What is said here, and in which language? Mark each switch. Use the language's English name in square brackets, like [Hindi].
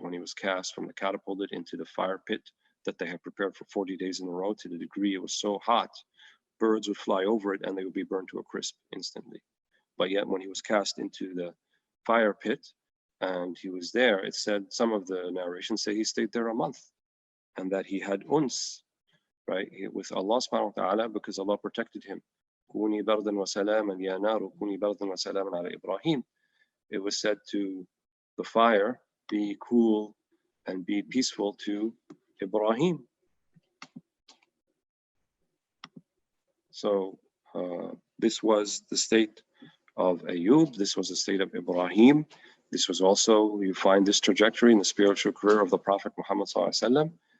[English] When he was cast from the catapulted into the fire pit that they had prepared for 40 days in a row, to the degree it was so hot, birds would fly over it and they would be burned to a crisp instantly. But yet when he was cast into the fire pit and he was there, it said, some of the narrations say he stayed there a month and that he had uns, right, with Allah subhanahu wa ta'ala, because Allah protected him. [Arabic] كوني بردا وسلاما يا نار كوني بردا وسلاما على إبراهيم. [English] It was said to the fire, be cool and be peaceful to Ibrahim. So this was the state of Ayub. This was the state of Ibrahim. This was also, you find this trajectory in the spiritual career of the Prophet Muhammad ﷺ.